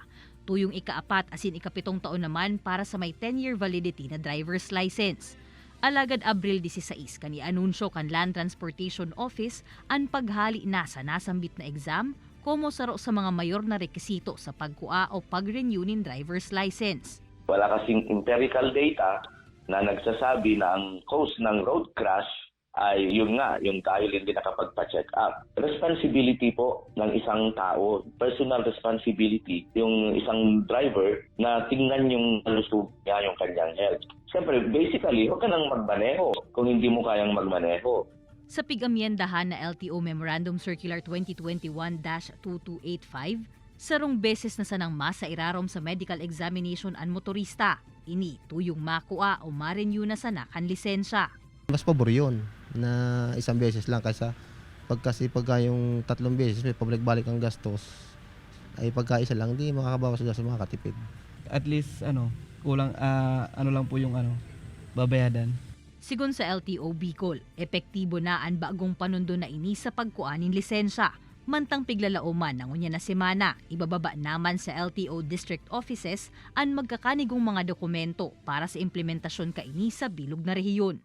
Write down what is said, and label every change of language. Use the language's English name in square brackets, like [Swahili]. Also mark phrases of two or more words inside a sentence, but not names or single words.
[Bikol] Tuyong ika-4 asin ika-7 taon naman para sa may 10-year validity na [English] driver's license. [Bikol] Alagad Abril 16 kani anunsyo kan Land Transportation Office ang paghali na sa nasambit na exam komo saro sa mga mayor na rekisito sa pagkua o pag-renew nin [English] driver's license. [Filipino] Wala kasing [English] empirical data [Filipino] na nagsasabi na ang cause ng [English] road crash [Filipino] ay yung tayo hindi nakapagpa-check up. Responsibility po ng isang tao, [English] personal responsibility, [Filipino] yung isang driver na tingnan yung lusog niya, yung kanyang health. Siyempre, basically, huwag ka nang magmaneho kung hindi mo kayang magmaneho. [Bikol] Sa pigamyendahan na LTO Memorandum Circular 2021-2285, sarong beses na sanang masairarom sa medical examination ang motorista. Ini tuyong makua o ma-renew na sana kan lisensya. [Filipino] Mas pabor yun na isang beses lang pagka yung 3 beses may pabalik-balik ang gastos ay pagka isa lang di makakabawas sa gastos, makakatipid. At least kulang lang po yung babayadan. [Bikol] Sigon sa LTO Bicol, epektibo na ang bagong panundo na ini sa pagkuanin lisensya. Mantang piglalauman ng unya na semana, ibababa naman sa LTO [English] district offices [Bikol] ang magkakanigong mga dokumento para sa implementasyon kaini sa bilog na rehiyon.